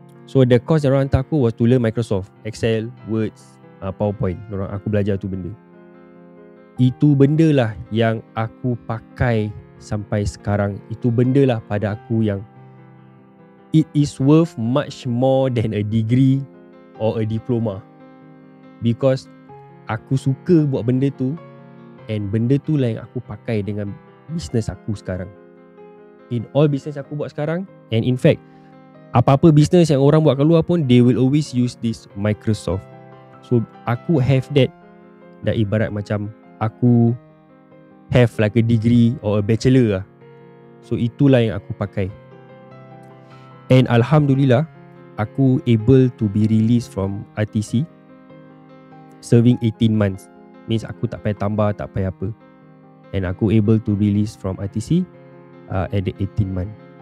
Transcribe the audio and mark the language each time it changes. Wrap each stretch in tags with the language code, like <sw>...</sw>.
<en>So the course diorang hantar aku was to learn Microsoft Excel, Words, PowerPoint.</en> <ms>Aku belajar tu benda. Itu benda lah yang aku pakai sampai sekarang. Itu benda lah pada aku yang</ms> <en>it is worth much more than a degree or a diploma.</en> <ms>Because aku suka buat benda tu, and benda tu lah yang aku pakai dengan business aku sekarang.</ms> <en>In all business aku buat sekarang, and in fact,</en> <ms>apa-apa business yang orang buat kat luar pun,</ms> <en>they will always use this Microsoft. So aku have that. Dah ibarat macam aku have like a degree or a bachelor lah.</en> <ms>So itulah yang aku pakai.</ms> <en>And Alhamdulillah, aku able to be released from RTC.</en> <ms>serving 18 months. Means aku tak payah tambah, tak payah apa.</ms> <en>And aku able to release from ITC at the 18 month.</en>